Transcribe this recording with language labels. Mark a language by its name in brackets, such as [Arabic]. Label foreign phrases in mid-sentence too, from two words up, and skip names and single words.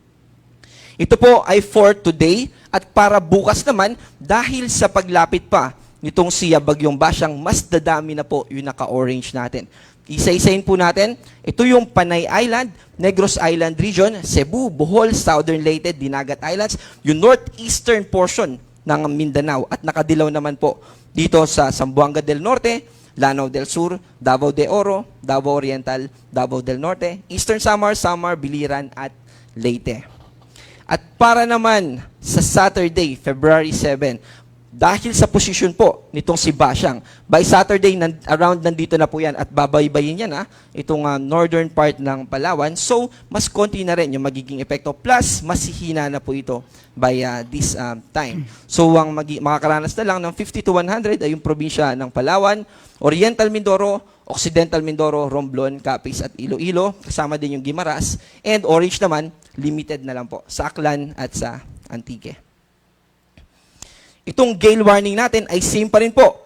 [Filipino] Ito po ay [English] for today [Filipino] at para bukas naman dahil sa paglapit pa nitong si Bagyong Basyang, mas dadami na po yung naka-orange natin. Isa-isahin po natin, ito yung Panay Island, Negros Island Region, Cebu, Bohol, Southern Leyte, Dinagat Islands, yung northeastern portion ng Mindanao at nakadilaw naman po dito sa Zamboanga del Norte, Lanao del Sur, Davao de Oro, Davao Oriental, Davao del Norte, Eastern Samar, Samar, Biliran at Leyte. At para naman sa Saturday, February 7, dahil sa posisyon po nitong si Basyang, [English] by Saturday, [Filipino] around nandito na po yan at babaybayin yan itong [English] northern part [Filipino] ng Palawan. So, mas konti na rin yung magiging epekto. Plus, mas hihina na po ito [English] by this time. [Filipino] So, ang makakaranas na lang ng 50 to 100 ay yung probinsya ng Palawan, Oriental Mindoro, Occidental Mindoro, Romblon, Capiz at Iloilo. Kasama din yung Guimaras. And orange naman, limited na lang po sa Aklan at sa Antique. Itong [English] gale warning [Filipino] natin ay same pa rin po.